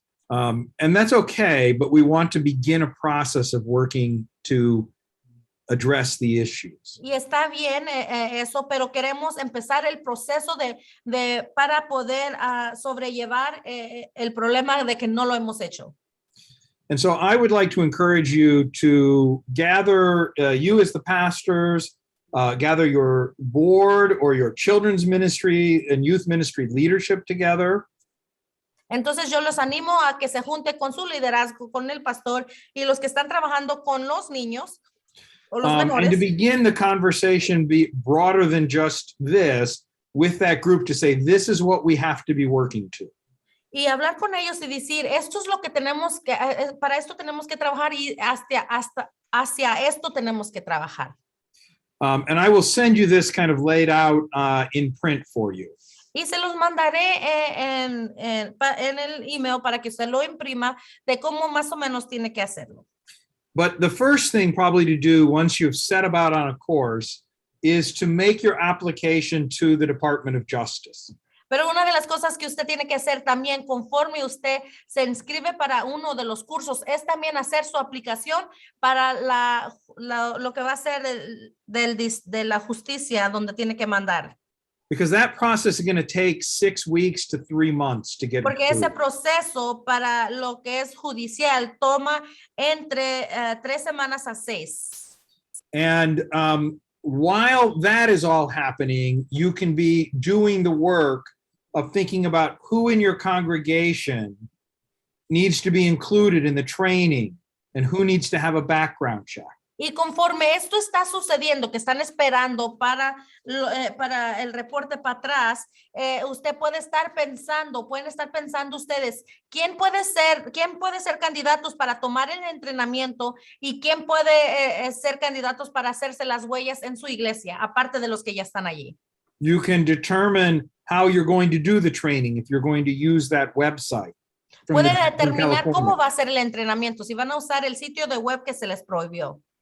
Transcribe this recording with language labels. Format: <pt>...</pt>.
<en>And that's okay, but we want to begin a process of working to address the issues.</en> <es>Y está bien eso, pero queremos empezar el proceso para poder sobrellevar el problema de que no lo hemos hecho.</es> <en>And so I would like to encourage you to gather, you as the pastors, gather your board or your children's ministry and youth ministry leadership together.</en> <es>Entonces yo los animo a que se junte con su liderazgo, con el pastor y los que están trabajando con los niños o los menores.</es> <en>And to begin the conversation be broader than just this with that group to say, this is what we have to be working to.</en> <es>Y hablar con ellos y decir, esto es lo que tenemos que, para esto tenemos que trabajar y hacia esto tenemos que trabajar.</es> <en>And I will send you this kind of laid out in print for you.</en> <es>Y se los mandaré en el email para que usted lo imprima de cómo más o menos tiene que hacerlo.</es> <en>But the first thing probably to do once you've set about on a course is to make your application to the Department of Justice.</en> <es>Pero una de las cosas que usted tiene que hacer también conforme usted se inscribe para uno de los cursos es también hacer su aplicación para lo que va a ser de la justicia donde tiene que mandar.</es> <en>Because that process is going to take 6 weeks to 3 months to get</en> <es>Porque ese</es> <en>approved.</en> <es>proceso para lo que es judicial toma entre 3 semanas a 6.</es> <en>And while that is all happening, you can be doing the work of thinking about who in your congregation needs to be included in the training and who needs to have a background check.</en> <es>Y conforme esto está sucediendo, que están esperando para el reporte para atrás, usted pueden estar pensando ustedes, ¿quién puede ser candidatos para tomar el entrenamiento y quién puede ser candidatos para hacerse las huellas en su iglesia, aparte de los que ya están allí?</es> <en>You can determine how you're going to do the training if you're going to use that website.</en> <es>Puede determinar cómo va a ser el entrenamiento, si van a usar el sitio de web que se les proveo.</es>